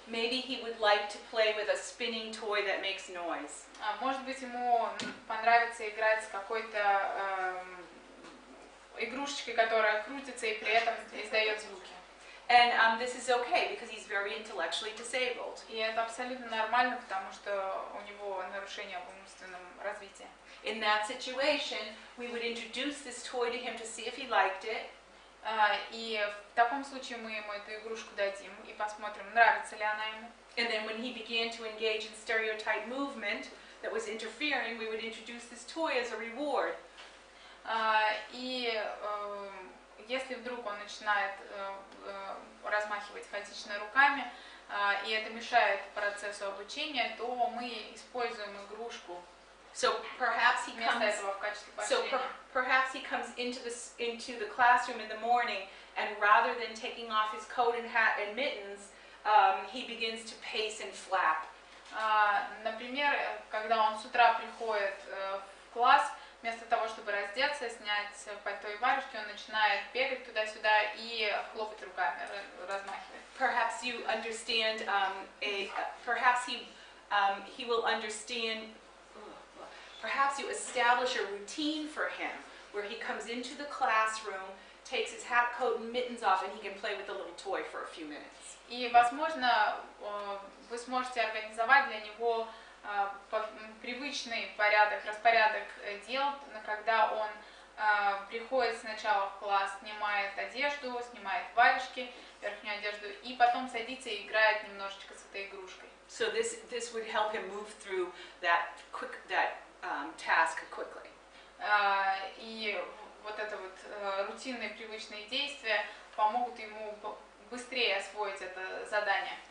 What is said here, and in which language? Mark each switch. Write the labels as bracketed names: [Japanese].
[English] Maybe he would like to play with a spinning toy that makes noise. [Russian] Может быть, ему понравится играть с какой-то игрушечкой, которая крутится и при этом издает звуки. [English] And this is okay because he's very intellectually disabled. [Russian] И это абсолютно нормально, потому что у него нарушение в умственном развитии. [English] In that situation, we would introduce this toy to him to see if he liked it. [Russian] И в таком случае мы ему эту игрушку дадим и посмотрим, нравится ли она ему. [English] And then when he began to engage in stereotype movement that was interfering, we would introduce this toy as a reward. [Russian] И если вдруг он начинает размахивать хаотично руками, и это мешает процессу обучения, то мы используем игрушку. [English] So perhaps he comes into the classroom in the morning, and rather than taking off his coat and hat and mittens, he begins to pace and flap. [Russian] Например, когда он с утра приходит в класс, вместо того, чтобы раздеться, снять пальто и варежки, он начинает бегать туда-сюда и хлопать руками, размахивать. [English] Perhaps you understand perhaps he will understand. Perhaps you establish a routine for him where he comes into the classroom, takes his hat, coat, and mittens off, and he can play with the little toy for a few minutes. [Russian] И, возможно, вы сможете организовать для него привычный распорядок дел, когда он приходит сначала в класс, снимает одежду, снимает варежки, верхнюю одежду, и потом садится и играет немножечко с этой игрушкой. [English] So this would help him move through that task quickly. [Russian] И вот это вот рутинные привычные действия помогут ему быстрее освоить это задание.